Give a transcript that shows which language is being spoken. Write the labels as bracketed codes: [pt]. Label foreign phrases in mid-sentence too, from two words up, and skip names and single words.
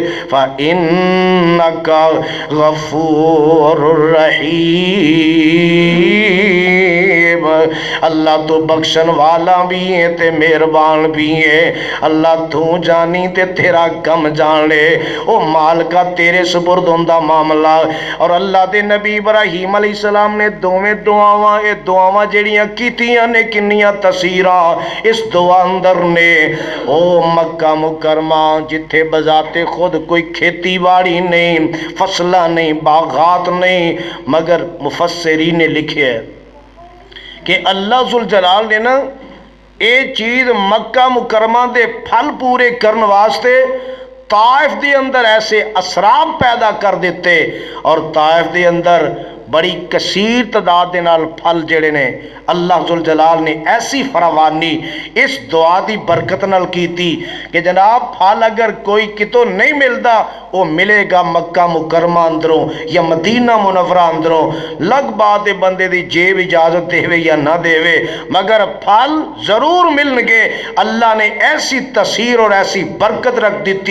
[ar] فإنک غفور رحیم، [pa] اللہ تو بخشن والا بھی ہے تے مہربان بھی ہے. اللہ تو جانی تے تیرا کم جان لے، او مالکا تیرے سپرد ہوندا معاملہ. اور اللہ دے نبی ابراہیم [ar] علیہ السلام [pa] نے دوویں دعاواں، اے دعاواں جڑیاں کیتیاں نے کنیاں تاثیراں اس دعا اندر نے. او مکہ مکرمہ جتھے بذات خود کوئی کھیتی باڑی نہیں، فصلہ نہیں، باغات نہیں، مگر مفسرین نے لکھے ہے کہ اللہ ذوالجلال نے نا اے چیز مکہ مکرمہ دے پھل پورے کرن واسطے طائف دے اندر ایسے اسراب پیدا کر دیتے، اور طائف دے اندر بڑی کثیر تعداد دے نال پھل جڑے نے اللہ ذوالجلال نے ایسی فراوانی اس دعا دی برکت نال کیتی کہ جناب پھل اگر کوئی کتوں نہیں ملدا وہ ملے گا مکہ مکرمہ اندروں یا مدینہ منورہ اندروں. لگ بات بندے دی جیب اجازت دے یا نہ دے مگر پھل ضرور ملن گے. [ur] اللہ نے ایسی تاثیر اور ایسی برکت رکھ دیتی.